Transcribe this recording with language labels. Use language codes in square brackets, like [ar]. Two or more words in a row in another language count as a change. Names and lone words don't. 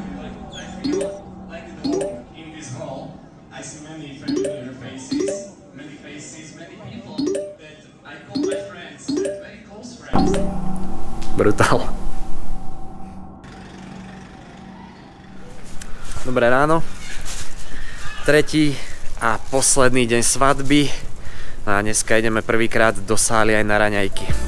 [en] In this hall, I see many familiar faces, many [sk] Brutál. Dobré ráno. Tretí a posledný deň svadby. A dneska ideme prvýkrát do sály aj na raňajky.